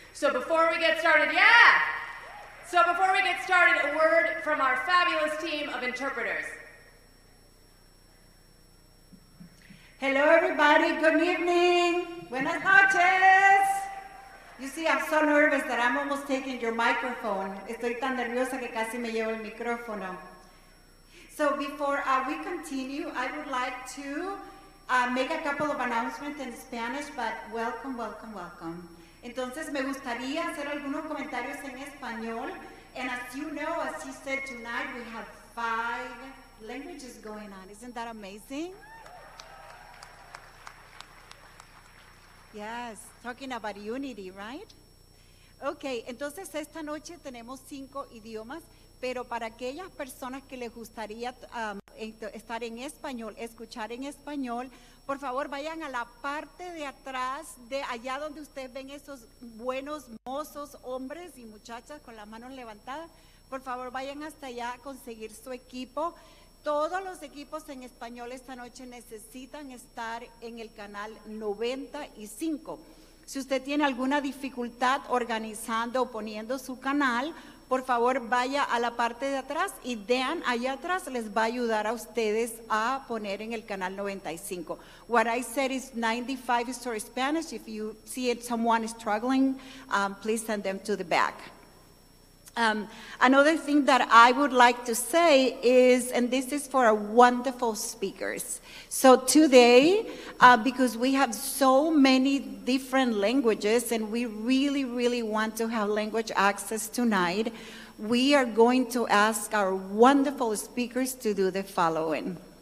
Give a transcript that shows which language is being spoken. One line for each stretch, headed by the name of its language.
English: So before we get started, a word from our fabulous team of interpreters. Hello everybody, good evening.
Spanish: Buenas noches.
English: You see, I'm so nervous that I'm almost taking your microphone.
Spanish: Estoy tan nerviosa que casi me llevo el micrófono.
English: So before we continue, I would like to make a couple of announcements in Spanish, but welcome.
Spanish: Entonces me gustaría hacer algunos comentarios en español.
English: And as you know, as he said tonight, we have 5 languages going on. Isn't that amazing? Yes, talking about unity, right?
Spanish: Okay, entonces esta noche tenemos 5 idiomas, pero para aquellas personas que les gustaría estar en español, escuchar en español, por favor vayan a la parte de atrás, de allá donde ustedes ven esos buenos mozos, hombres y muchachas con las manos levantadas. Por favor vayan hasta allá a conseguir su equipo. Todos los equipos en español esta noche necesitan estar en el canal 95. Si usted tiene alguna dificultad organizando o poniendo su canal, por favor vaya a la parte de atrás y Dan allá atrás les va a ayudar a ustedes a poner en el canal 95.
English: What I said is 95 is for Spanish. If you see someone is struggling, please send them to the back. Another thing that I would like to say is, and this is for our wonderful speakers. So today, because we have so many different languages and we really want to have language access tonight, we are going to ask our wonderful speakers to do the following.